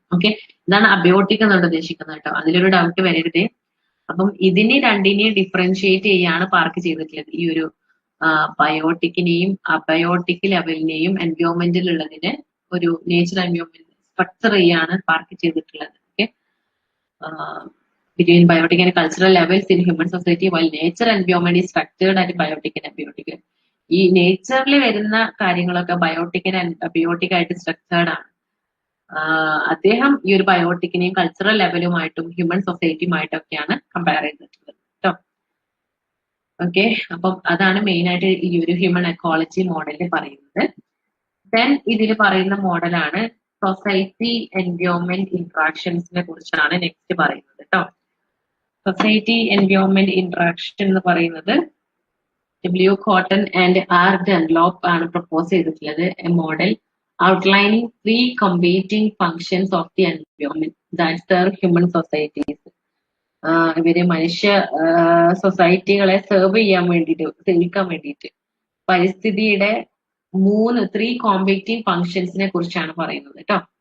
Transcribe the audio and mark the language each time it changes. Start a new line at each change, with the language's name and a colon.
Malayalam: Okay, ഇതാണ് abiotic എന്നുള്ള ഉദ്ദേശിക്കുന്നത് കേട്ടോ, അതിലൊരു ഡൗട്ട് വരരുത്. അപ്പം ഇതിനെ രണ്ടിനെയും ഡിഫറൻഷിയേറ്റ് ചെയ്യാണ് പാർക്ക് ചെയ്തിട്ടുള്ളത്. ഈ ഒരു ബയോട്ടിക്കിനെയും അബയോട്ടിക് ലെവലിനെയും എൻവയോൺമെന്റിലുള്ളതിന് ഒരു നേച്ചർ എൻവയോൺമെന്റ് സ്ട്രക്ചർ ചെയ്യാണ് പാർക്ക് ചെയ്തിട്ടുള്ളത്.
English: Okay, between biotic and cultural levels in human society, while nature environment is structured at biotic and abiotic.
Malayalam: ഈ നേച്ചറിൽ വരുന്ന കാര്യങ്ങളൊക്കെ ബയോട്ടിക് ആൻഡ് അബയോട്ടിക് ആയിട്ട് സ്ട്രക്ചേർഡ് ആണ്. അദ്ദേഹം ഈ ഒരു ബയോട്ടിക്കിനെയും കൾച്ചറൽ ലെവലുമായിട്ടും ഹ്യൂമൻ സൊസൈറ്റിയുമായിട്ടൊക്കെയാണ് കമ്പയർ ചെയ്തിട്ടുള്ളത് കേട്ടോ. ഓക്കെ, അപ്പം അതാണ് മെയിൻ ആയിട്ട് ഈ ഒരു ഹ്യൂമൻ എക്കോളജി മോഡലിൽ പറയുന്നത്. ദെൻ ഇതിൽ പറയുന്ന മോഡലാണ് സൊസൈറ്റി എൻവയോൺമെന്റ് ഇന്ററാക്ഷൻസിനെ കുറിച്ചാണ് നെക്സ്റ്റ് പറയുന്നത് കേട്ടോ. സൊസൈറ്റി എൻവയോൺമെന്റ് ഇന്ററാക്ഷൻ എന്ന് പറയുന്നത് W. Cotton and R. Dunlop ആണ് പ്രപ്പോസ് ചെയ്തിട്ടുള്ളത്.
English: A model outlining 3 competing functions of the environment that serve human societies.
Malayalam: ഇവര് മനുഷ്യ സൊസൈറ്റികളെ സെർവ് ചെയ്യാൻ വേണ്ടിയിട്ട് സേവിക്കാൻ വേണ്ടിയിട്ട് പരിസ്ഥിതിയുടെ 3 കോമ്പീറ്റിംഗ് ഫങ്ഷൻസിനെ കുറിച്ചാണ് പറയുന്നത് കേട്ടോ.